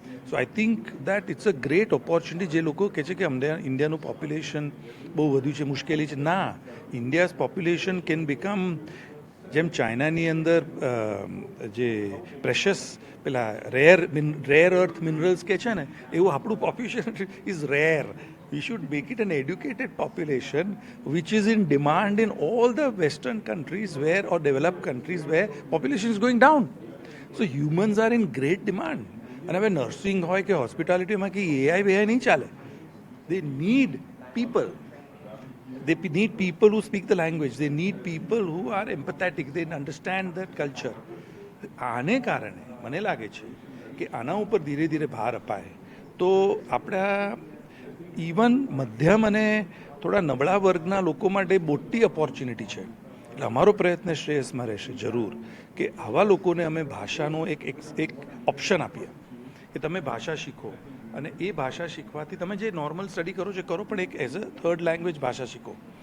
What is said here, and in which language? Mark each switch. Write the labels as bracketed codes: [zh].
[en] So I think that it's a great opportunity. [gu] જે લોકો કહે છે કે ઇન્ડિયાનું પોપ્યુલેશન બહુ વધુ છે, મુશ્કેલી છે, ના, [en] India's population can become, [gu] જેમ ચાઇનાની અંદર જે પ્રેશસ પેલા રેર અર્થ મિનરલ્સ કે છે ને, એવું આપણું population is rare. [en] We should make it an educated population which is in demand in all the Western countries or developed countries where population is going down. So humans are in great demand. [gu] અને હવે nursing હોય કે હોસ્પિટાલિટીમાં કે AI નહીં ચાલે. [en] They need people. They need people who speak the language. They need people who are empathetic. They understand that culture. [gu] આને કારણે મને લાગે છે કે આના ઉપર ધીરે ધીરે ભાર અપાય તો આપણા ઇવન મધ્યમ અને થોડા નબળા વર્ગના લોકો માટે મોટી ઓપોર્ચ્યુનિટી છે. એટલે અમારો પ્રયત્ન શ્રેયસમાં રહેશે જરૂર કે આવા લોકોને અમે ભાષાનો એક ઓપ્શન આપીએ કે તમે ભાષા શીખો, અને એ ભાષા શીખવાથી તમે જે નોર્મલ સ્ટડી કરો છો કરો, પણ એક [en] as a third language [gu] ભાષા શીખો.